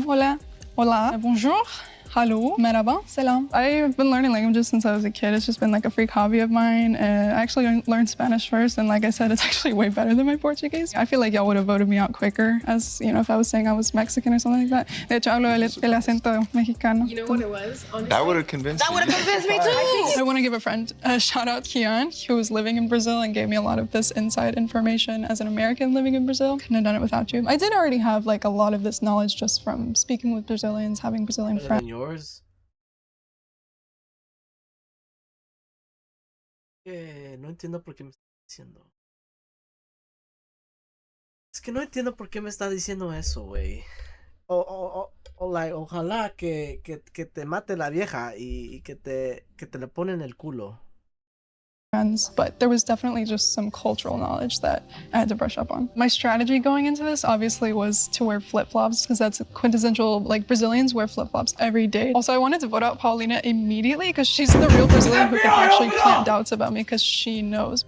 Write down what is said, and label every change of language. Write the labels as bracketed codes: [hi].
[es] Hola, hola, [fr] bonjour. [en] Hello, [tr] merhaba, selam. [en] I've been learning languages since I was a kid. It's just been like a freak hobby of mine. I actually learned Spanish first, and like I said, it's actually way better than my Portuguese. I feel like y'all would have voted me out quicker, as you know, if I was saying I was Mexican or something like that. [es] De hecho, hablo el acento mexicano. [en] You know what it was? Honestly? That would have convinced That would have convinced me too. I want to give a friend a shout out, Kian, who was living in Brazil and gave me a lot of this inside information as an American living in Brazil. Couldn't have done it without you. I did already have like a lot of this knowledge just from speaking with Brazilians, having Brazilian Better friends. than yours? [es] No entiendo por qué me está diciendo. Es que no entiendo por qué me está diciendo eso, güey. O [en] like, [es] ojalá que te mate la vieja y que te le pone en el culo. [en] But there was definitely just some cultural knowledge that I had to brush up on. My strategy going into this obviously was to wear flip-flops because that's quintessential, like Brazilians wear flip-flops every day. Also, I wanted to vote out Paulina immediately because she's the real Brazilian who can actually plant doubts about me because she knows.